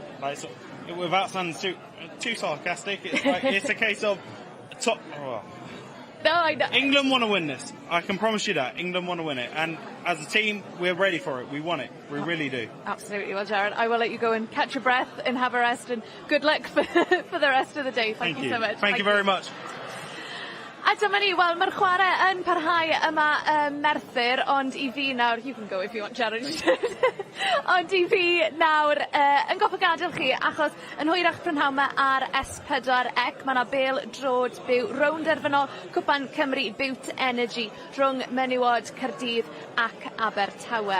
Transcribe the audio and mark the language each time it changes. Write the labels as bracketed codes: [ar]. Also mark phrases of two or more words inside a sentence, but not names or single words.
[en] Like, so, without sounding too sarcastic, it's a case of top. Oh. No, I know. England want to win this. I can promise you that. England want to win it. And as a team, we're ready for it. We want it. We really do. Absolutely. Well, Jared, I will let you go and catch your breath and have a rest, and good luck for the rest of the day. Thank you so much. Thank you very much. [cy] A dyma ni, wel, mae'r chwarae yn parhau yma Merthyr, ond I fi nawr, [en] you can go if you want, Jared, [cy] ond I fi nawr yn goffa gadael chi, achos yn hwyrach prynhawn yma ar S4C, mae yna bêl drod byw rownd erfynol Cwpan Cymru Bute Energy rhwng menywod Caerdydd ac Abertawe.